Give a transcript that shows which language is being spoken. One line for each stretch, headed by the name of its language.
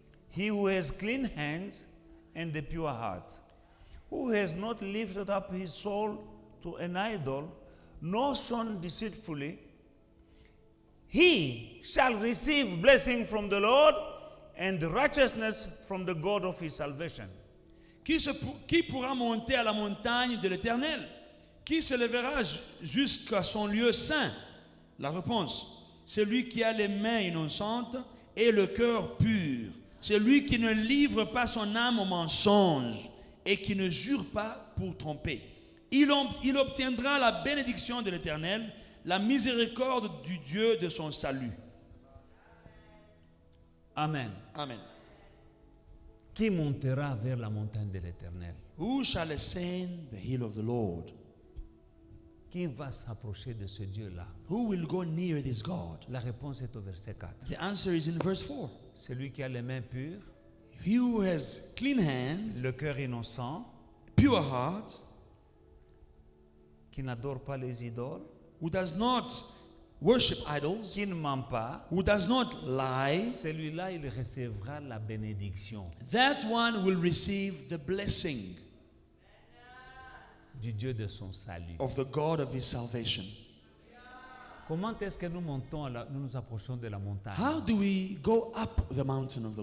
English: He who has clean hands and a pure heart, who has not lifted up his soul to an idol, nor sown deceitfully, he shall receive blessing from the Lord and righteousness from the God of his salvation.
French: Qui pourra monter à la montagne de l'Éternel? Qui se lèvera jusqu'à son lieu saint? La réponse, celui qui a les mains innocentes et le cœur pur, celui qui ne livre pas son âme au mensonge et qui ne jure pas pour tromper. Il obtiendra la bénédiction de l'Éternel, la miséricorde du Dieu de son salut. Amen. Amen. Qui montera vers la montagne de l'Éternel?
English: Who shall ascend the hill of the Lord?
French: Qui va s'approcher de ce Dieu-là?
English: Who will go near this God?
French: La réponse est au verset 4.
English: The answer is in verse 4.
French: Celui qui a les mains pures,
English: He who has clean hands,
French: le cœur innocent,
English: pure heart,
French: qui n'adore pas les idoles,
English: who does not worship idols,
French: qui ne ment pas,
English: who does not lie,
French: celui-là, il recevra la bénédiction
English: that one will receive the blessing
French: du Dieu de son salut.
English: of the God of his salvation.
French: Comment est-ce que nous montons, nous nous approchons de la montagne?
English: How do we go up the mountain of the